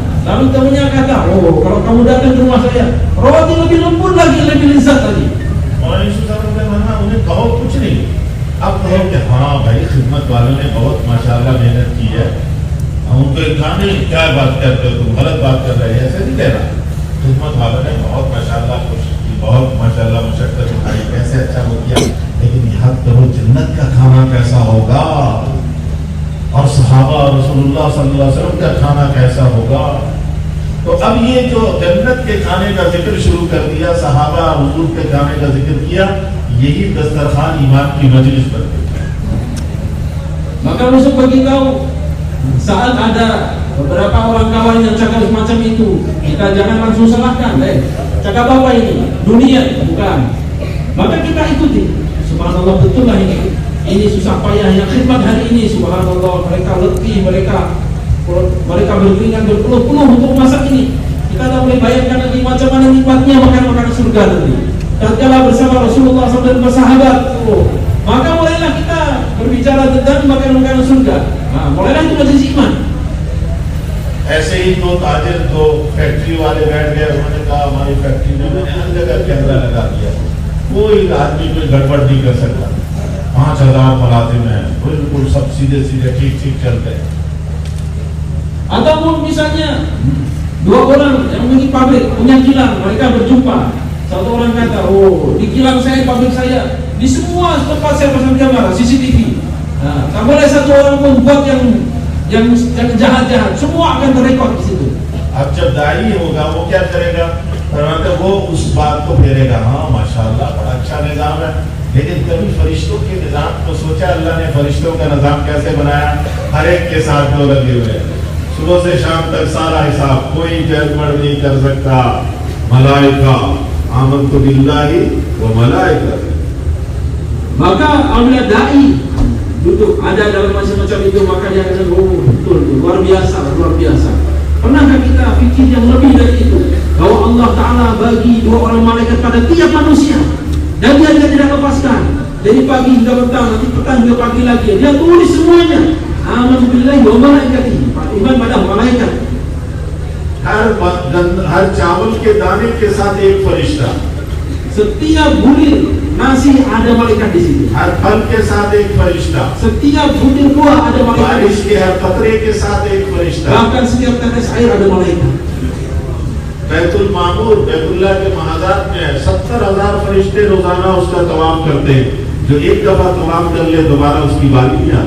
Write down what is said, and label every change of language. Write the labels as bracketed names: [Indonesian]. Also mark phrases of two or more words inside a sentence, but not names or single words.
[Malay] Lalu temannya kata, oh kalau kamu datang ke rumah saya, roti lebih lembut lagi, lebih lezat lagi. [Hindi] और रिश्तेदारों में वहाँ उन्हें कहो कुछ नहीं, अब कहो कि हाँ भाई खिदमत वालों ने बहुत माशाल्लाह मेहनत की है, हम उनको एक गाने क्या बात करते हो, तुम गलत बात कर रहे हो, ऐसे नहीं कहना। खिदमत वालों ने बहुत माशाल्लाह कोशिश की, बहुत माशाल्लाह मशक्कत उठाई, कैसे अच्छा हो गया, लेकिन याद करो जन्नत का खाना कैसा होगा, और सहाबा [Arabic] رسول الله صلى الله عليه وسلم [Hindi] का खाना कैसा होगा। तो अब ये जो जन्नत के खाने का जिक्र शुरू कर दिया, सहाबा हुजूर के खाने का जिक्र किया, यही दस्तरखान ईमान की मजलिस बन गई। [Malay] Maka Rasul beritahu, saat ada beberapa orang kawan yang cakap semacam itu, kita jangan langsung salahkan, cakap apa ini? Dunia, bukan. Maka kita ikuti. Subhanallah, betul lah ini susah payah yang khidmat hari ini. Subhanallah, mereka letih, mereka berkeringat berpeluh-peluh untuk masak ini. Kita tak boleh bayangkan nanti macam mana nikmatnya makan surga nanti. Tatkala bersama Rasulullah SAW dan bersahabat, maka mulailah kita berbicara tentang makan surga. Mulailah itu majelis iman. [Hindi] ऐसे ही दो ताजिर, दो फैक्ट्री वाले बैठ गए, उन्होंने कहा हमारी फैक्ट्री में मैंने हर जगह कैमरा लगा दिया, कोई आदमी कोई गड़बड़ नहीं कर सकता, 5,000 मुलाजिम है, बिल्कुल सब सीधे सीधे ठीक ठीक चलते हैं। [Malay] Ataupun misalnya dua orang yang memiliki pabrik punya kilang, mereka berjumpa. Satu orang kata, oh di kilang saya, pabrik saya, di semua tempat saya pasang kamera CCTV. Tak boleh satu orang pun buat yang jahat-jahat, semua akan terrekod di situ. [Hindi] अब जब दाई होगा वो क्या करेगा, फरमाते वो उस बात को फेरेगा, हाँ माशाल्लाह बड़ा अच्छा निजाम है, लेकिन कभी फरिश्तों के निजाम को सोचा अल्लाह ने फरिश्तों का निजाम कैसे बनाया, हर एक के साथ दो लगे हुए हैं, सुबह से शाम तक सारा हिसाब, कोई गड़बड़ नहीं कर सकता। [Arabic] ملائكة آمنت بالله وملائكته. [Malay] Maka apabila dai duduk ada dalam macam-macam itu, maka dia akan oh betul, luar biasa. Pernahkah kita fikir yang lebih dari itu, bahwa [Arabic] الله تعالى [Malay] bagi dua orang malaikat pada tiap manusia, dan dia tidak lepaskan dari pagi hingga petang, nanti petang hingga pagi lagi, dia tulis semuanya. [Arabic] Amantu billahi wa malaikatihi, [Malay] iman pada malaikat. [Hindi] हर चावल के दाने के साथ एक फरिश्ता, [Malay] Setiap bulir nasi ada malaikat di situ. [Hindi] हर फल के साथ एक फरिश्ता, [Malay] Setiap butir buah ada malaikat. [Hindi] बारिश के हर कतरे के साथ एक फरिश्ता, [Malay] Bahkan setiap tetes air ada malaikat. [Hindi] बैतुल मामूर बैतुल्लाह के महाजात में 70,000 फरिश्ते रोजाना उसका तवाफ करते हैं, जो एक दफा तवाफ कर ले दोबारा उसकी बारी नहीं आती।